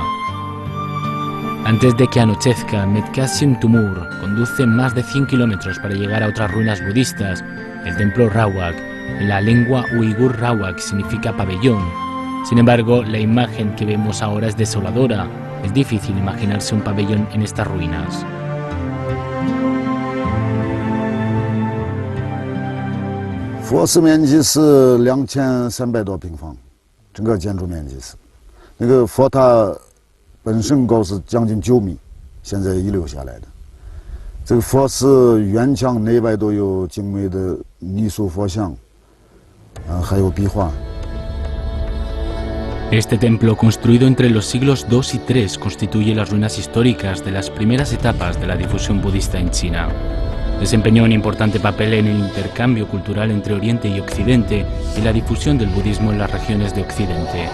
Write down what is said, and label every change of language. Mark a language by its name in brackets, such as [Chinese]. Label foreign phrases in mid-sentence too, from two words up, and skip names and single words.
[Spanish] Antes de que anochezca, Medkasim Tumur conduce más de 100 kilómetros para llegar a otras ruinas budistas, el templo Rawak. En la lengua uigur Rawak significa pabellón. Sin embargo, la imagen que vemos ahora es desoladora. Es difícil imaginarse un pabellón en estas ruinas. [Chinese] 佛寺面积是2300多平方，整个建筑面积是。那个佛塔本身高是将近9米，现在遗留下来的。这个佛寺院墙内外都有精美的泥塑佛像，还有壁画。 [Spanish] Este templo, construido entre los siglos II y III, constituye las ruinas históricas de las primeras etapas de la difusión budista en China. Desempeñó un importante papel en el intercambio cultural entre Oriente y Occidente y la difusión del budismo en las regiones de Occidente.